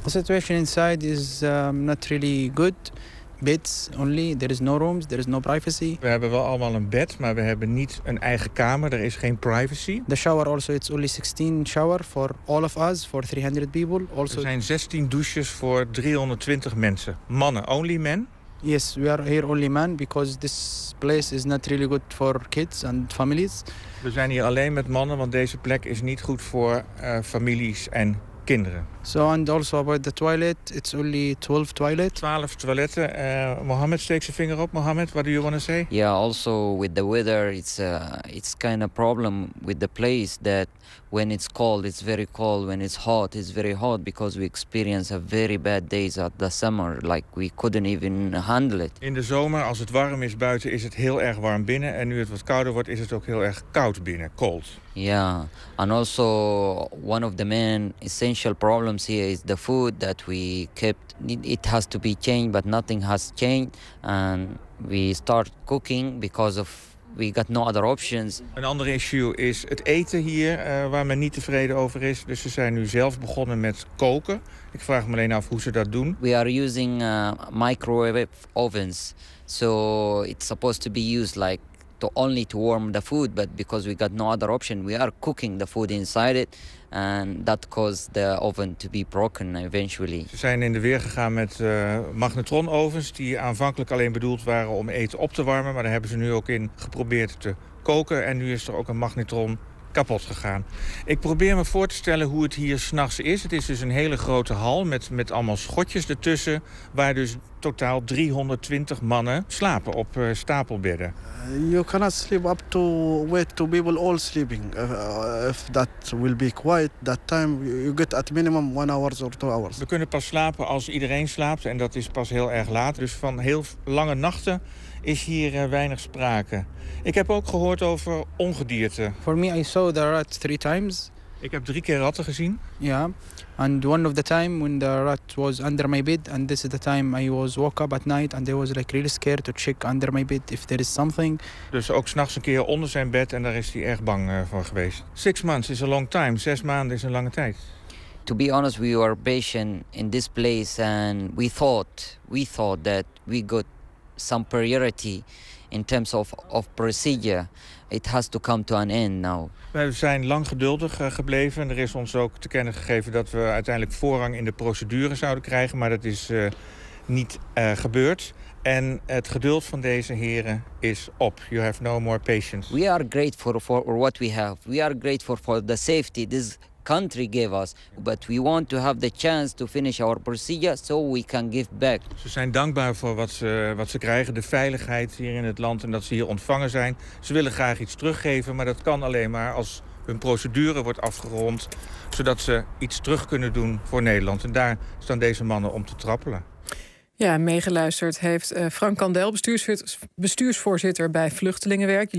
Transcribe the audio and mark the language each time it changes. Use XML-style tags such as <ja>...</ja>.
<en>The situation inside is not really good. Beds only, there is no rooms, there is no privacy.</en> <nl>We hebben wel allemaal een bed, maar we hebben niet een eigen kamer. Er is geen privacy.</nl> <en>The shower also, it's only 16 shower for all of us, for 300 people. Also,</en> <nl>er zijn 16 douches voor 320 mensen. Mannen,</nl> <en>only men? Yes, we are here only men, because this place is not really good for kids and families.</en> <nl>We zijn hier alleen met mannen, want deze plek is niet goed voor families en kinderen.</nl> <en>So and also about the toilet, it's only 12 toilets.</en> <nl>12 toiletten. Mohammed steekt zijn vinger op.</nl> <en>Mohammed, what do you want to say? Yeah, also with the weather, it's kind of problem with the place that when it's cold, it's very cold. When it's very hot because we experience a very bad days at the summer. Like we couldn't even handle it.</en> <nl>In de zomer, als het warm is buiten, is het heel erg warm binnen. En nu het wat kouder wordt, is het ook heel erg koud binnen,</nl> <en>cold. Yeah, and also one of the main essential problems here is the food that we kept. It has to be changed, but nothing has changed. And we start cooking because of we got no other options.</en> <nl>Een ander issue is het eten hier, waar men niet tevreden over is. Dus ze zijn nu zelf begonnen met koken. Ik vraag me alleen af hoe ze dat doen.</nl> <en>We are using microwave ovens. So it's supposed to be used like to only to warm the food, but because we got no other option, we are cooking the food inside it. And that caused the oven to be broken eventually.</en> <nl>Ze zijn in de weer gegaan met magnetronovens die aanvankelijk alleen bedoeld waren om eten op te warmen, maar daar hebben ze nu ook in geprobeerd te koken en nu is er ook een magnetron kapot gegaan. Ik probeer me voor te stellen hoe het hier 's nachts is. Het is dus een hele grote hal met allemaal schotjes ertussen, waar dus totaal 320 mannen slapen op stapelbedden.</nl> <en>You cannot sleep up to wait to people all sleeping. If that will be quiet, that time you get at minimum 1 hour or 2 hours.</en> <nl>We kunnen pas slapen als iedereen slaapt en dat is pas heel erg laat. Dus van heel lange nachten is hier weinig sprake. Ik heb ook gehoord over ongedierte.</nl> <en>For me, I saw the rat 3 times.</en> <nl>Ik heb 3 keer ratten gezien. Ja. Yeah.</nl> <en>And one of the time when the rat was under my bed, and this is the time I was woke up at night and I was like really scared to check under my bed if there is something.</en> <nl>Dus ook 's nachts een keer onder zijn bed en daar is hij erg bang voor geweest.</nl> <en>6 months is a long time.</en> <nl>6 maanden is een lange tijd.</nl> <en>To be honest, we were patient in this place and we thought that we got some priority in terms of procedure. It has to come to an end now.</en> <nl>We zijn lang geduldig gebleven en er is ons ook te kennen gegeven dat we uiteindelijk voorrang in de procedure zouden krijgen, maar dat is niet gebeurd. En het geduld van deze heren is op.</nl> <en>You have no more patience. We are grateful for what we have. We are grateful for the safety this country gave us, but we want to have the chance to finish our procedure so we can give back.</en> <nl>Ze zijn dankbaar voor wat ze krijgen, de veiligheid hier in het land en dat ze hier ontvangen zijn. Ze willen graag iets teruggeven, maar dat kan alleen maar als hun procedure wordt afgerond, zodat ze iets terug kunnen doen voor Nederland. En daar staan deze mannen om te trappelen. Ja, meegeluisterd heeft Frank Kandel, bestuursvoorzitter bij Vluchtelingenwerk.</nl>